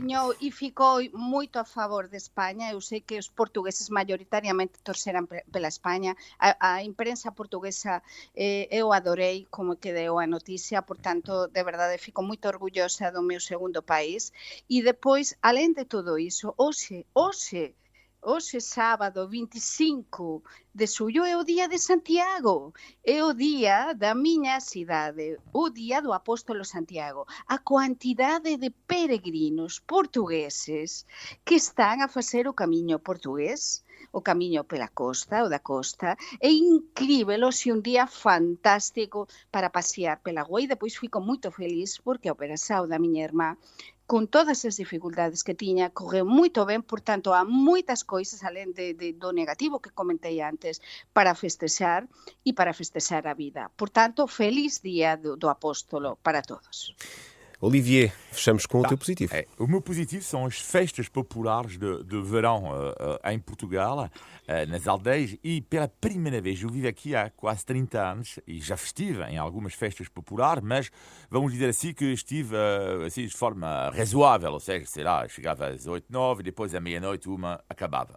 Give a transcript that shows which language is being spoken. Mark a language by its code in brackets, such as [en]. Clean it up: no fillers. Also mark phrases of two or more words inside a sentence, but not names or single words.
[pt] encariñou e ficou muito a favor de Espanha. Eu sei que os portugueses maioritariamente torceram pela Espanha. A imprensa portuguesa eu adorei como que deu a notícia, portanto, de verdade, fico muito orgullosa do meu segundo país. E depois, além de tudo isso, [gl] hoxe, sábado 25 de xullo, é o día de Santiago, é o día da miña cidade, o día do apóstolo Santiago. A cuantidade de peregrinos portugueses que están a facer o camiño portugués, o camiño pela costa, o da costa, é incrível, hoxe un día fantástico para pasear pela rúa, e depois fico moito feliz porque a operación da miña irmá, con todas as dificultades que tiña, correu moito ben, portanto, há moitas coisas, alén do negativo que comentei antes, para festexar e para festexar a vida. Portanto, feliz día do apóstolo para todos. [pt] Olivier, fechamos com o teu positivo. O meu positivo são as festas populares de verão em Portugal, nas aldeias, e pela primeira vez, eu vivo aqui há quase 30 anos e já estive em algumas festas populares, mas vamos dizer assim que estive assim, de forma razoável, ou seja, sei lá, chegava às 8, 9 e depois à meia-noite uma acabava.